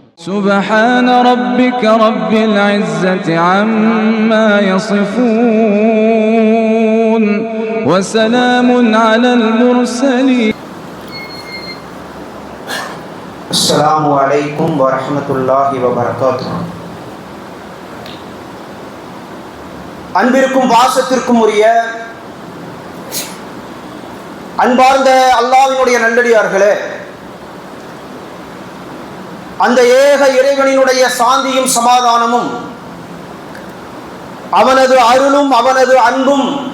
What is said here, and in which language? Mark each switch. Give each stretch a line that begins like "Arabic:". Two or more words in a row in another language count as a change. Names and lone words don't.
Arabic: سبحان ربك رب العزة عما يصفون وسلام على المرسلين. السلام عليكم ورحمة الله وبركاته.
Tamil: அன்பிற்கும் பாசத்திற்கும் உரிய அன்பார்ந்த அல்லாஹ்வினுடைய நல்லடியார்களே, அந்த ஏக இறைவனினுடைய சாந்தியும் சமாதானமும் அவனது அருளும் அவனது அன்பும்